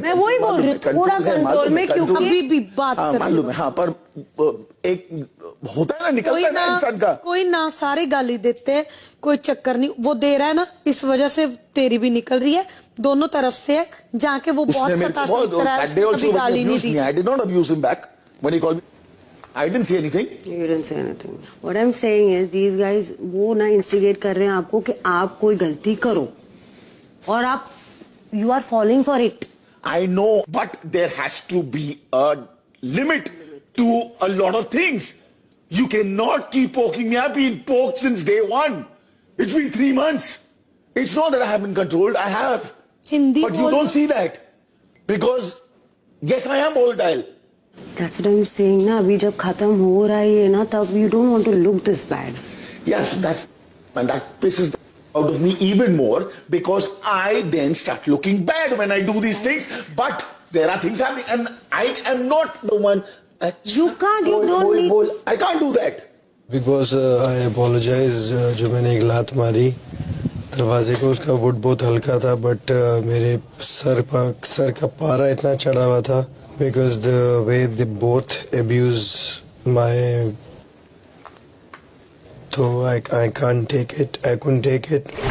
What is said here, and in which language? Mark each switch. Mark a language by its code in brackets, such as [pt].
[hi] मैं वही बोल रही हूँ, थोड़ा कंट्रोल में, क्यों कभी भी बात कर मालूम है। हाँ पर एक होता है ना, निकलता है ना इंसान का। कोई ना सारे गाली देते हैं, कोई चक्कर नहीं, वो दे रहा है ना, इस वजह से तेरी भी निकल रही है, दोनों तरफ से है। जाके वो बहुत सता सकता है, कभी गाली नहीं दी। [en] I did not abuse him back when he called me. I didn't say anything. You didn't say anything. What I'm saying is these guys [hi] वो ना instigate कर रहे हैं आपको कि आप कोई गलती करो और आप [en] you are falling for it. I know, but there has to be a limit to a lot of things. You cannot keep poking me. I've been poked since day one. It's been 3 months. It's not that I haven't controlled. I have. Hindi but you don't see that. Because, yes, I am volatile. That's what I'm saying ना, [hi] अभी जब खत्म हो रहा है ना, तब [en] you don't want to look this bad. Yes, and that pisses out of me even more, because I then start looking bad when I do these things. But there are things happening, and I am not the one. You can't. You don't need. I can't do that. Because I apologise, [hi] जो मैंने एक लात मारी दरवाजे को, उसका would बहुत हल्का था, बट मेरे सर का पारा इतना चढ़ा हुआ था, [en] because the way they both abuse my, [hi] तो [en] I can't take it, I couldn't take it.